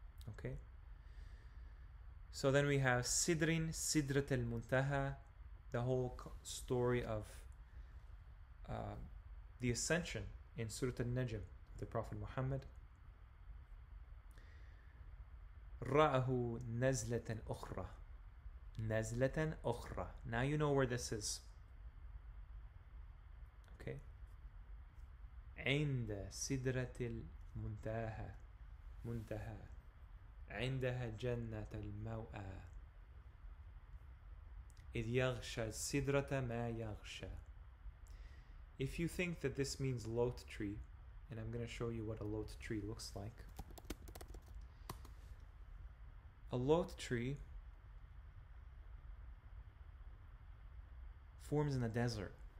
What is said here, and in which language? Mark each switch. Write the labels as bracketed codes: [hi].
[en] Okay? So then we have Sidrin, Sidrat al-Muntaha, the whole story of the ascension in Surah Al-Najm, the Prophet Muhammad. [ar] Ra'ahu nazlatan ukhra. Nazlatan ukhra. [en] Now you know where this is. Okay? [ar] عند سدرة المنتهى منتهى عندها جنة الموءى إذ يغشى السدرة ما يغشى. [en] If you think that this means lot tree, and I'm going to show you what a lot tree looks like. A lot tree forms in the desert.